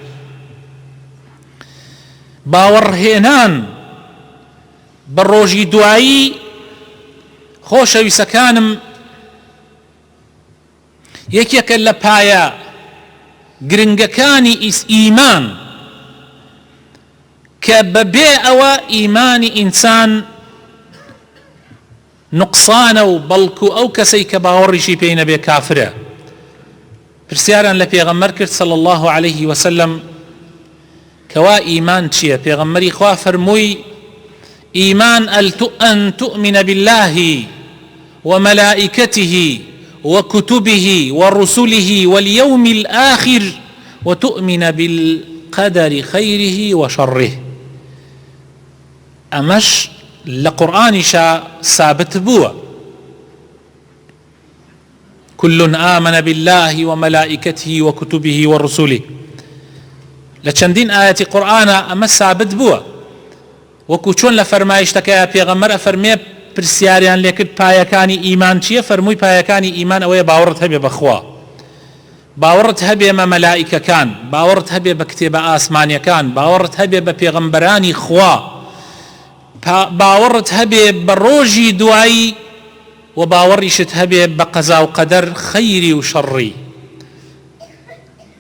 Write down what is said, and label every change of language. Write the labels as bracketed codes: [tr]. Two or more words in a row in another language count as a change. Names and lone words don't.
[ckb] باوەڕهێنان بە ڕۆژی دوایی، خۆشەویستەکانم، یەکێکە لە پایە گرنگەکانی ئیمان کە بەبێ ئەوە ئیمانی ئینسان نوقسانە و بەڵکو ئەو کەسەی کە باوەڕیشی پێی نەبێ کافرە. پرسیاران لە پێغەمبەر کرد [ar] صلى الله عليه وسلم [ckb] کەوا ئیمان چییە؟ پێغەمبەری خوا فەرمووی ئیمان [ar] ئەن تؤمن بالله وملائكته وكتبه ورسله واليوم الآخر وتؤمن بالقدر خيره وشره. [ckb] أمش لقرآن شا ثابت بوا [ar] كل آمن بالله وملائكته وكتبه ورسله. [ckb] لچندین آيات قرآن أما ثابت بوا وەکو چۆن لە فەرمایشتەکەیە پێغەمبەر ئەفەرمێ پرسیاریان لێکرد پایەکانی ئیمان چییە؟ فەرمووی پایەکانی ئیمان ئەوەیە باوەڕت هەبێ بەخوا، باوەڕت هەبێ بە مەلائیکەکان، باوەڕت هەبێ بە کتێبە ئاسمانیەکان، باوەڕت هەبێ بە پێغەمبەرانی خوا، باوەڕت هەبێ بە ڕۆژی دوایی، و باوەڕیشت هەبێ بە قەزا و قەدەر خەیری و شەڕی.